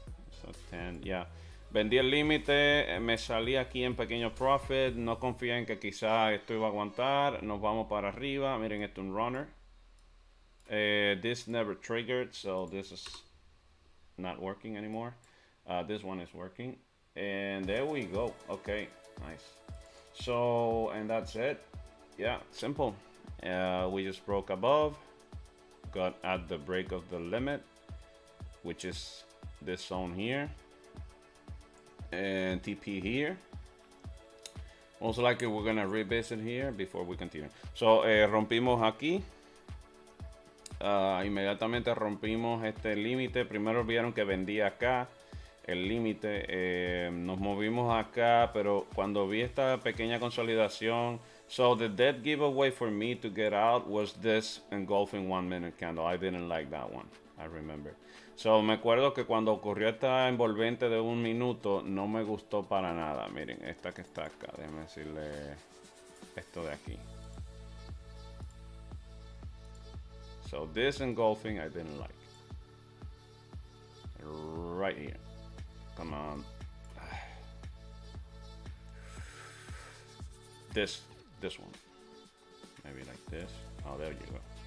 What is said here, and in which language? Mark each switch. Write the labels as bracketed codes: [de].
[en] So 10, yeah. [es] Vendí el límite, me salí aquí en pequeño profit. No confía en que quizás esto iba a aguantar. Nos vamos para arriba. Miren, esto es un runner. [en] This never triggered, so this is not working anymore. This one is working. And there we go. Okay, nice. So, and that's it. Yeah, simple. We just broke above. Got at the break of the limit, which is this zone here. And TP here. Most likely we're gonna revisit here before we continue. [es] So rompimos aquí. Inmediatamente rompimos este límite. Primero vieron que vendía acá el límite. Nos movimos acá, pero cuando vi esta pequeña consolidación. [en] So the dead giveaway for me to get out was this engulfing 1 minute candle. I didn't like that one. I remember. [es] So me acuerdo que cuando ocurrió esta envolvente de 1 minuto no me gustó para nada. Miren, esta que está acá. Déjenme decirle esto de aquí. [en] So this engulfing I didn't like. Right here. Come on. This one. Maybe like this. Oh, there you go.